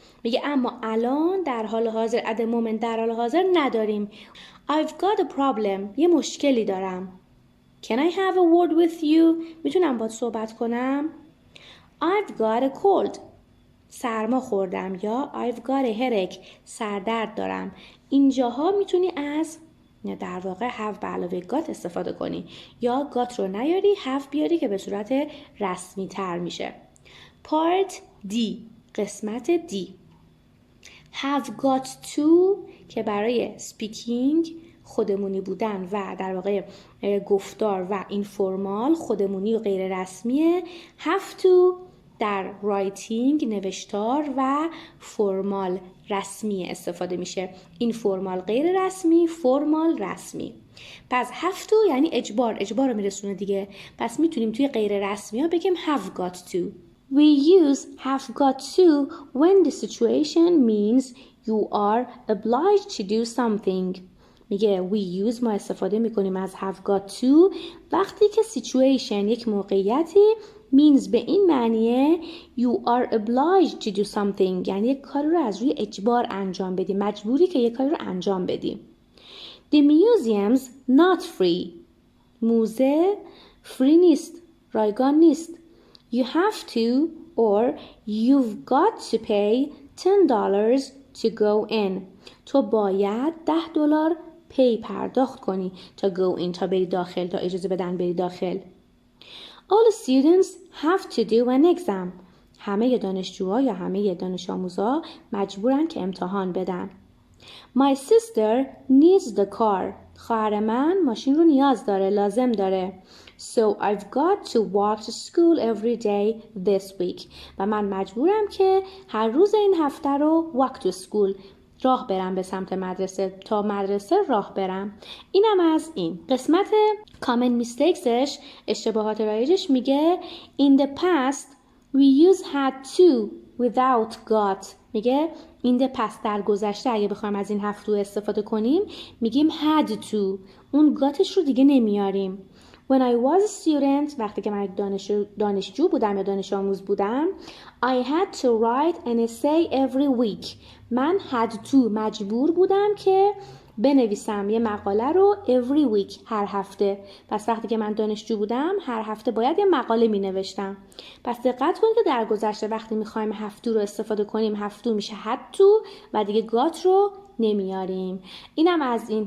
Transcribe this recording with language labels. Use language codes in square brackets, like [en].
[fa] میگه اما الان در حال حاضر [en] at the moment [fa] در حال حاضر نداریم. [en] I've got a problem. [fa] یه مشکلی دارم. [en] Can I have a word with you? [fa] میتونم باهات صحبت کنم؟ [en] I've got a cold. [fa] سرما خوردم یا [en] I've got a headache. [fa] سردرد دارم. اینجاها میتونی از در واقع have به علاوه got استفاده کنی یا got رو نیاری have بیاری که به صورت رسمی تر میشه. Part D قسمت D have got to که برای speaking خودمونی بودن و در واقع گفتار و اینفورمال خودمونی و غیر رسمیه. have to در writing نوشتار و فرمال رسمی استفاده میشه. اینفورمال غیر رسمی، فرمال رسمی. پس have to یعنی اجبار رو میرسونه دیگه. پس میتونیم توی غیر رسمی ها بگیم have got to. [en] We use have got to when the situation means you are obliged to do something. [fa] میگه [en] we use [fa] ما استفاده میکنیم از have got to وقتی که situation یک موقعیتی means به این معنیه [en] you are obliged to do something [fa] یعنی یک کاری رو از روی اجبار انجام بدی، مجبوری که یک کاری رو انجام بدی. [en] The museum's not free. [fa] موزه free نیست، رایگان نیست. [en] You have to or you've got to pay $10 to go in. [fa] تو باید $10 پی پرداخت کنی تا [en] go in [fa] تا بری داخل، تا اجازه بدن بری داخل. [en] All students have to do an exam. [fa] همه دانشجوها یا همه دانش آموزها مجبورن که امتحان بدن. [en] My sister needs the car. [fa] خواهر من ماشین رو نیاز داره، لازم داره. [en] So I've got to walk to school every day this week. [fa] و من مجبورم که هر روز این هفته رو [en] walk to school [fa] راه برم به سمت مدرسه، تا مدرسه راه برم. اینم از این قسمت common mistakesش، اشتباهات رایجش میگه [en] in the past we use had to without got. [fa] میگه [en] in the past [fa] در گذشته اگه بخوایم از این have to استفاده کنیم میگیم had to، اون gotش رو دیگه نمیاریم. [en] When I was a student [fa] وقتی که من دانشجو بودم یا دانش آموز بودم [en] I had to write an essay every week. [fa] من had to مجبور بودم که بنویسم یه مقاله رو [en] every week [fa] هر هفته. پس وقتی که من دانشجو بودم هر هفته باید یه مقاله می نوشتم. پس دقت کنید که در گذشته وقتی میخوایم have to رو استفاده کنیم have to میشه had to و دیگه got رو نمیاریم. اینم از این.